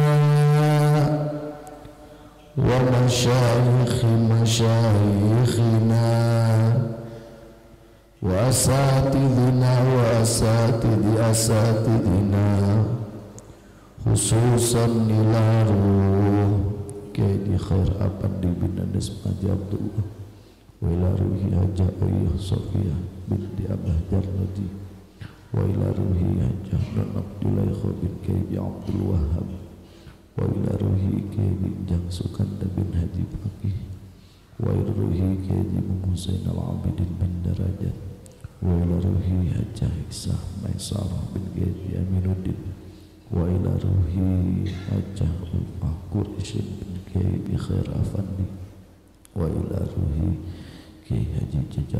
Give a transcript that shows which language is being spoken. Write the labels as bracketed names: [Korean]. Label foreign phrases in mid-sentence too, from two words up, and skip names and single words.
[Arabic] ومشايخ مشايخنا وأساتذنا وأساتذ أساتذنا خصوصا إلى روح كياهي خير أفندي بن أنديس حاج عبد الله وإلى روح حاجة آية صوفية بنت أبه جرنادي وإلى ruhi Haja Ayah Sofia binti Abah Jarnadi wa ila روح حاجة دان عبد الله بن كياهي عبد الوهاب وإلى روح كياهي بنجانج سوكاندا بن حاج فقيه وإلى روح كياهي حسين العابدين بن درجات وإلى روح حاجة إكسة ميسرة بن كياهي أمين الدين وإلى روح حاجة ألفة قريشين بن كياهي خير أفندي وإلى روح كياهي حاج جاجا